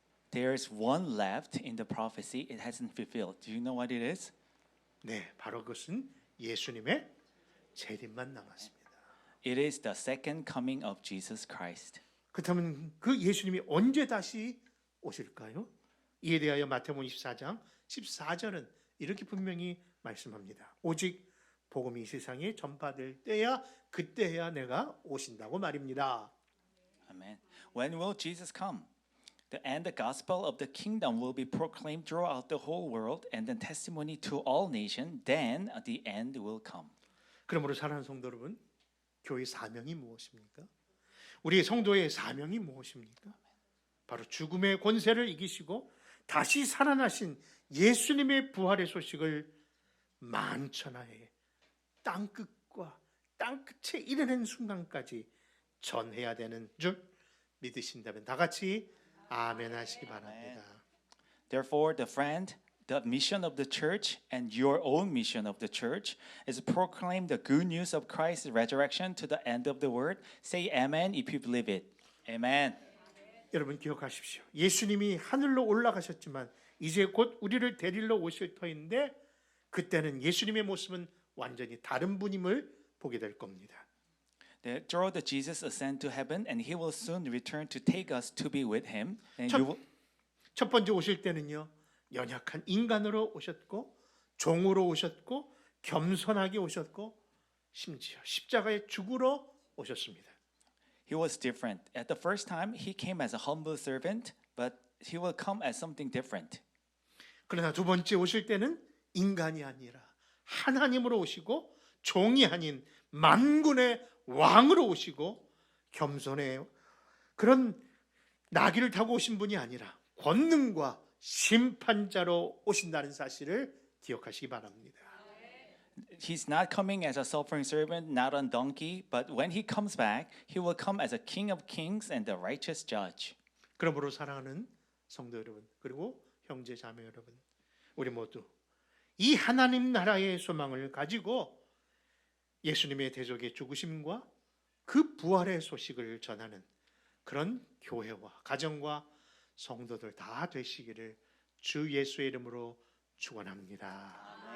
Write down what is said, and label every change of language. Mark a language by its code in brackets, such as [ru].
[en] There's one left in the prophecy it hasn't fulfilled. Do you know what it is? [ko] 네, 바로 그것은 예수님의 재림만 남았습니다. [en] It is the second coming of Jesus Christ. [ko] 그렇다면 그 예수님이 언제 다시 오실까요? 이에 대하여 마태복음 24장 14절은 이렇게 분명히 말씀합니다. 오직 복음이 세상에 전파될 때야 그때야 내가 오신다고 말입니다. [en] Amen. When will Jesus come? And the gospel of the kingdom will be proclaimed throughout the whole world and the testimony to all nations. Then the end will come. [ko] 그러므로 사랑하는 성도 여러분, 교회 사명이 무엇입니까? 우리 성도의 사명이 무엇입니까? 바로 죽음의 권세를 이기시고 다시 살아나신 예수님의 부활의 소식을 만천하에 땅끝과 땅끝에 이르는 순간까지 전해야 되는 줄 믿으신다면 다 같이 아멘 하시기 바랍니다. [en] Therefore, the mission of the church and your own mission of the church is to proclaim the good news of Christ's resurrection to the end of the world. Say amen if you believe it. Amen. [ko] 여러분 기억하십시오. 예수님이 하늘로 올라가셨지만 이제 곧 우리를 데리러 오실 터인데 그때는 예수님의 모습은 완전히 다른 분임을 보게 될 겁니다. [en] Through the Jesus ascend to heaven, and He will soon return to take us to be with Him. And you will, [ko] 첫 번째 오실 때는요. 연약한 인간으로 오셨고 종으로 오셨고 겸손하게 오셨고 심지어 십자가에 죽으러 오셨습니다. [en] He was different. At the first time, He came as a humble servant, but He will come as something different. [ko] 그러나 두 번째 오실 때는 인간이 아니라 하나님으로 오시고 종이 아닌 만군의 왕으로 오시고 겸손해 그런 나귀를 타고 오신 분이 아니라 권능과 심판자로 오신다는 사실을 기억하시기 바랍니다. [en] He's not coming as a suffering servant, not on donkey, but when he comes back, he will come as a king of kings and the righteous judge. [ko] 그러므로 사랑하는 성도 여러분, 그리고 형제 자매 여러분, 우리 모두 이 하나님 나라의 소망을 가지고 예수님의 대적의 죽으심과 그 부활의 소식을 전하는 그런 교회와 가정과 성도들 다 되시기를 주 예수의 이름으로 축원합니다.